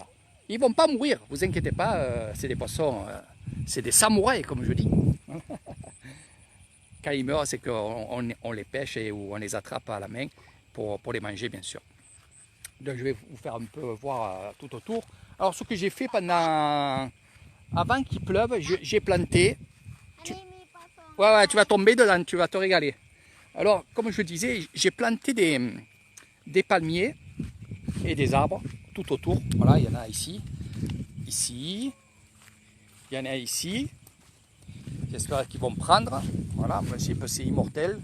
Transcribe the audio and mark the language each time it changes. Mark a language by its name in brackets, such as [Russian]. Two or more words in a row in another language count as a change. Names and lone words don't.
[French] Ils ne vont pas mourir, vous inquiétez pas, c'est des poissons, c'est des samouraïs, comme je dis. Quand ils meurent, c'est qu'on les pêche et ou on les attrape à la main pour les manger, bien sûr. Donc, je vais vous faire un peu voir tout autour. Alors, ce que j'ai fait avant qu'il pleuve, j'ai planté. [Thai] อันนี้มีปลาสอง [French] Ouais, tu vas tomber dedans, tu vas te régaler. Alors, comme je disais, j'ai planté des palmiers et des arbres tout autour. Voilà, il y en a ici, il y en a ici. J'espère qu'ils vont prendre. Voilà, en principe c'est immortel.